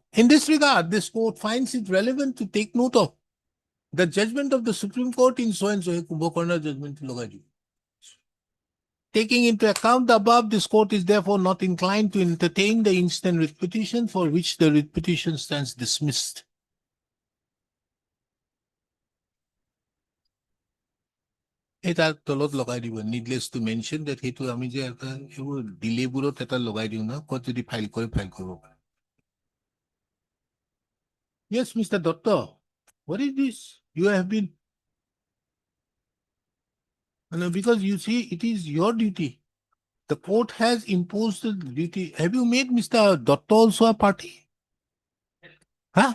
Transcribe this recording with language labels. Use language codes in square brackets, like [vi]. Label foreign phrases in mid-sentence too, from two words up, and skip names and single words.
[en] In this regard, this court finds it relevant to take note of the judgment of the Supreme Court in so and so a Kumbhakarna judgment. Taking into account the above, this court is therefore not inclined to entertain the instant writ petition, for which the writ petition stands dismissed. [as] এটা তলত লগাই দিব, [en] needless to mention that [as] সেইটো আমি যে এটা এইবোৰ ডিলেবোৰত এটা লগাই দিওঁ না, ক'ত যদি ফাইল কৰিব পাৰে. [en] Yes, Mr. Doctor, what is this? You have been, because you see, it is your duty. The court has imposed the duty. Have you made Mr. Doctor also a party? Huh?